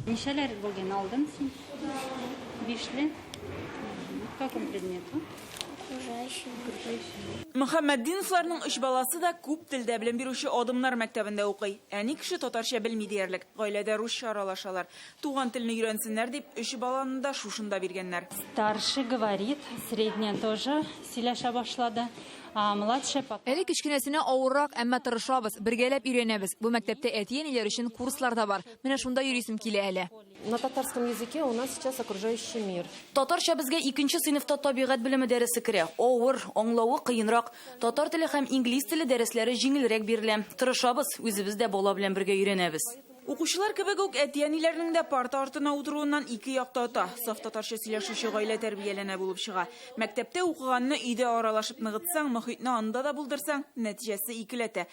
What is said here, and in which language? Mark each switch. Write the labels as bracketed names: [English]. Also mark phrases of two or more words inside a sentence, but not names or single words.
[Tatar] Нишелер булган алдың син? Бишле. [Russian] В каком предмету? [Tatar] Мөхәммәтдиновларның 3 баласы да күп телдә белем бирүче Адымнар мәктәбендә укый. Әни кеше татарча белми диярлек. Гаиләдә русча аралашалар. Туган телне өйрәнсеннәр дип 3 баланы да шушында биргәннәр. [Russian] Старший говорит, средняя тоже [Tatar] сөйләшә башлады. [Russian] А младшая пока. [Tatar] Әле кечкенәсенә авыррак, әмма тырышабыз, бергәләп өйрәнәбез. Бу мәктәптә әти-әниләр өчен курслар да бар. Менә шунда йөрисем килә әле. [Russian] На татарском языке у нас сейчас окружающий мир. [Tatar] Татарча безгә 2нче сыйныфта табигать белеме дәресе керә. Авыр, аңлавы кыенрак. Татар теле һәм инглиз теле дәресләре җиңелрәк бирелә. Тырышабыз, үзебез дә бала белән бергә өйрәнәбез. Укучылар кебек үк әти-әниләрнең дә парта артына утыруыннан 2 якта ата. Саф татарча сөйләшүче гаилә тәрбияләнә булып чыга. Мәктәптә укыганны өйдә аралашып ныгытсаң, мөхитне анда да булдырсаң, нәтиҗәсе икеләтә.